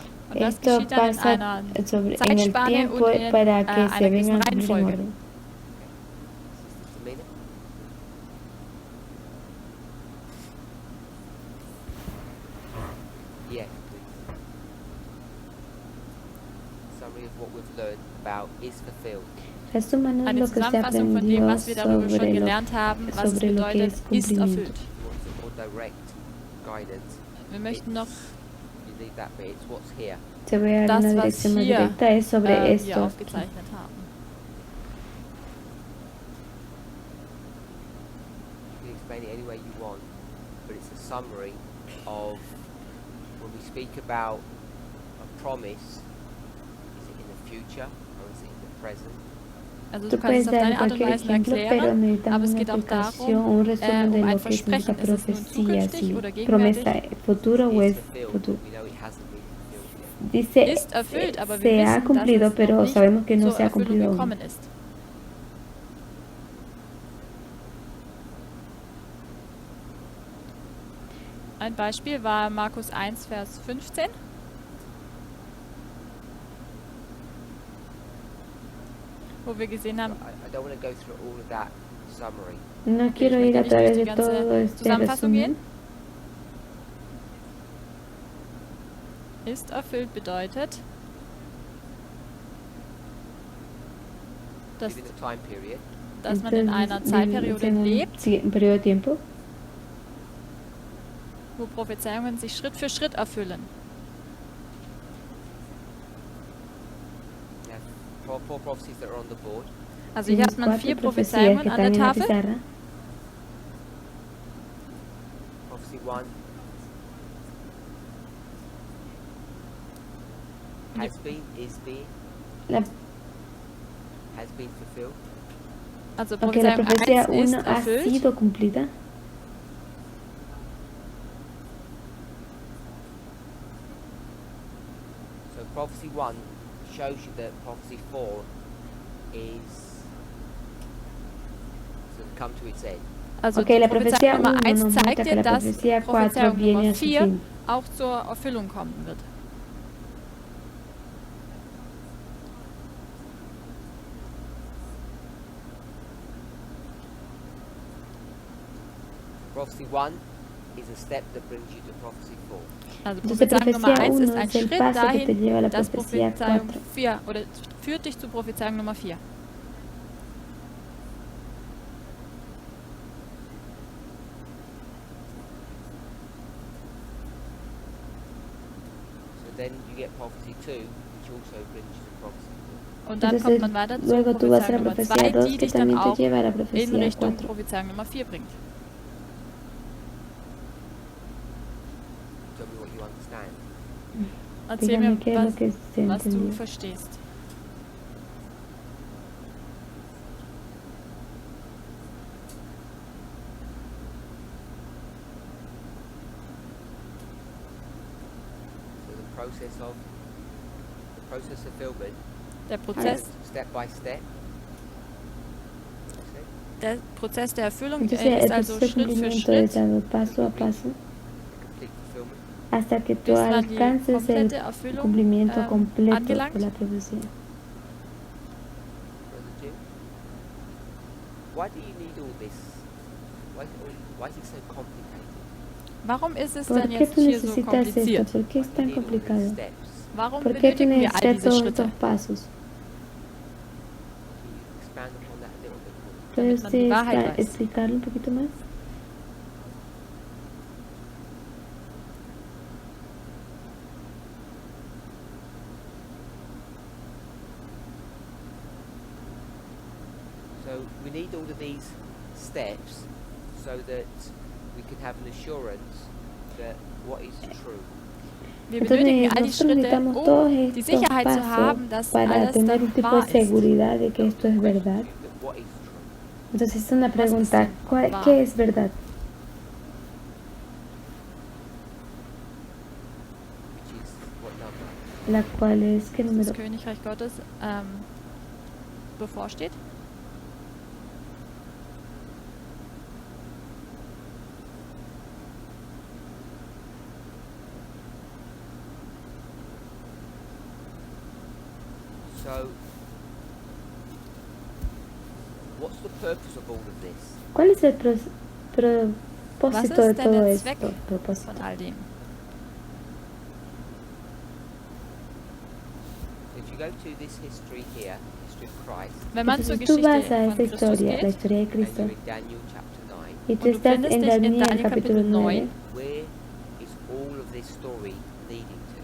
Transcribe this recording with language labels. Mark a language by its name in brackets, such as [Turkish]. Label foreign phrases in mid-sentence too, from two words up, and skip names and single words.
[German] Und das [Spanish] Esto [German] geschieht dann in [Spanish] pasa [German] einer [Spanish] en el [German] Zeitspanne [Spanish] tiempo [German] und in [Spanish] para que se [German] einer gewissen [Spanish] vengan a cumplir en [German] Reihenfolge. [Spanish] orden. [English] Sister Tamina? Yeah, please. Summary of what we've learned about is fulfilled. [Spanish] Resúmanos [German] Eine [Spanish] lo que se [German] Zusammenfassung von dem, [Spanish] aprendió [German] was wir darüber schon [Spanish] sobre [German] gelernt haben, was es [Spanish] sobre lo que [German] bedeutet, [Spanish] es [German] ist [Spanish] cumplimiento. [German] erfüllt. [English] If you want some more direct guidance, [German] Wir möchten noch [English] you leave that bit. It's what's here. [Spanish] Te voy a dar [German] das, [Spanish] una [German] was [Spanish] dirección más [German] hier [Spanish] directa, es sobre [German] wir [Spanish] esto. [German] aufgezeichnet haben. [English] explain it any way you want, but it's a summary of when we speak about a promise, is it in the future or is it in the present? [German] Also [Spanish] Tú [German] du kannst [Spanish] puedes [German] es auf [Spanish] dar [German] deine Art und [Spanish] cualquier [German] Weise [Spanish] ejemplo, pero [German] erklären, aber [Spanish] necesitamos [German] es [Spanish] una [German] geht auch [Spanish] explicación, [German] darum, [Spanish] un resumen de [German] um ein [Spanish] lo que significa [German] Versprechen. Ist es nun [Spanish] profecía, [German] zukünftig [Spanish] si [German] oder [Spanish] promesa [German] gegenwärtig? [Spanish] es futuro o [English] It's [Spanish] es [English] fulfilled, [Spanish] futuro. [English] but we know it hasn't been fulfilled yet. [Spanish] Dice, [German] Ist erfüllt, aber wir [Spanish] se ha [German] wissen, dass [Spanish] cumplido, [German] es noch [Spanish] pero [German] nicht [Spanish] sabemos que no [German] zur [Spanish] se ha [German] Erfüllung [Spanish] cumplido aún. [German] gekommen ist. Ein Beispiel war Markus 1, Vers 15. Wo wir gesehen haben, [English] I don't want to go through all of that summary. [Spanish] No quiero [German] möchte [Spanish] ir a [German] nicht durch [Spanish] través [German] die [Spanish] de [German] ganze [Spanish] todo este [German] Zusammenfassung [Spanish] resumen. [German] ist erfüllt bedeutet, dass, [English] Within the time period, [German] dass man in einer Zeitperiode [Spanish] en [German] lebt, [Spanish] un periodo de tiempo [German] wo Prophezeiungen sich Schritt für Schritt erfüllen. [English] we have four prophecies that are on the board. [German] Also hier [Spanish] tienes [German] hat man 4 [Spanish] cuatro profecías que [German] Prophezeiungen an der [Spanish] están en la [German] Tafel. [Spanish] pizarra. [English] Prophecy 1 has been, is being, [Spanish] La, [German] Also [English] has been fulfilled. [Spanish] aunque la [German] Prophezeiung [Spanish] profecía [German] 1 ist [Spanish] 1 ha [German] erfüllt. [Spanish] sido cumplida, [English] So prophecy 1 shows you that prophecy 4 is to come to its end. [German] Also okay, die [Spanish] la profecía [German] Prophezeiung Nummer 1 [Spanish] 1 nos [German] zeigt [Spanish] muestra que [German] dir, [Spanish] la [German] dass [Spanish] profecía 4 [German] Prophezeiung [Spanish] viene [German] Nummer [Spanish] a su [German] 4 [Spanish] fin. [German] auch zur Erfüllung kommen wird. [English] Prophecy 1 is a step that brings you to prophecy 4. [German] Also [Spanish] Entonces [German] Prophezeiung Nummer [Spanish] profecía [German] 1 ist [Spanish] 1 [German] ein [Spanish] es el [German] Schritt [Spanish] paso que te [German] dahin, [Spanish] lleva a la [German] dass [Spanish] profecía [German] Prophezeiung [Spanish] 4. [German] 4 oder führt dich zu Prophezeiung Nummer 4. [English] So then you get prophecy 2, which also brings you to prophecy 4. [German] Und dann kommt man weiter zu [Spanish] luego tú vas a [German] Prophezeiung [Spanish] la [German] Nummer [Spanish] profecía [German] 2, [Spanish] 2 [German] die [Spanish] que [German] dich dann [Spanish] también te [German] auch [Spanish] lleva a la [German] in [Spanish] profecía [German] Richtung [Spanish] 4. [German] Prophezeiung Nummer 4 bringt. [English] Tell me what you understand. [German] Erzähl mir, [Spanish] Dígame qué es lo que se [German] was du [Spanish] entendió. [German] verstehst. [English] So the process of fulfillment, [German] Der Prozess, [English] step by step. Okay. [German] der Prozess der Erfüllung [Spanish] Entonces [German] ist [Spanish] el [German] also [Spanish] proceso de [German] Schritt für [Spanish] cumplimiento es [German] Schritt, [Spanish] dado paso a paso [English] The complete fulfillment. [Spanish] hasta que tú [German] bis man die [Spanish] alcances el [German] komplette Erfüllung [Spanish] cumplimiento completo [German] angelangt. [Spanish] de la profecía. [English] Brother Jim, why do you need all this? Why is it so complicated? [German] Warum ist es [Spanish] ¿Por [German] denn [Spanish] qué [German] jetzt [Spanish] tú [German] hier so [Spanish] necesitas esto? [German] kompliziert? [Spanish] ¿Por qué es [English] Why do [Spanish] tan [English] you need all these [Spanish] complicado? [English] steps? [German] Warum [Spanish] ¿Por qué tú [German] benötigen wir all [Spanish] necesitas [German] diese [Spanish] todos [German] Schritte? [Spanish] estos pasos? [English] Can you expand upon that a little bit more? [Spanish] ¿Puedes [German] man die Wahrheit weiß. [Spanish] explicarlo un poquito más? [English] So we need all of these steps so that we can have an assurance that what is true. [German] Wir benötigen all die [Spanish] Nosotros [German] Schritte, [Spanish] necesitamos todos [German] um die [Spanish] estos [German] Sicherheit zu [Spanish] pasos [German] haben, dass [Spanish] para [German] alles [Spanish] tener un [German] dann [Spanish] tipo [German] wahr [Spanish] de [German] ist. [Spanish] seguridad de que esto es verdad. [English] That what is true. [Spanish] Entonces es una [German] Was [Spanish] pregunta, [German] ist denn wahr? [Spanish] ¿qué es verdad? [English] Which is what number? [Spanish] La cual es ¿qué [German] Das [Spanish] número? [German] Königreich Gottes bevorsteht. [English] So what's the purpose of all of this? [Spanish] ¿Cuál es el [German] Was [Spanish] propósito de [German] ist denn [Spanish] todo [German] der [Spanish] esto? [German] Zweck [Spanish] Propósito. [German] von all dem? [English] If you go to this history here, history of Christ, [German] Wenn man zur [Spanish] Entonces tú vas [German] Geschichte [Spanish] a [German] von [Spanish] esta [German] Christus [Spanish] historia, la [German] geht [Spanish] historia de [English] and [Spanish] Cristo, [English] you're in Daniel chapter 9, [Spanish] y tú [German] und du [Spanish] estás [German] findest [Spanish] en [German] dich in [Spanish] Daniel [German] Daniel [Spanish] capítulo [German] Kapitel 9, [Spanish] 9, [English] where is all of this story leading to?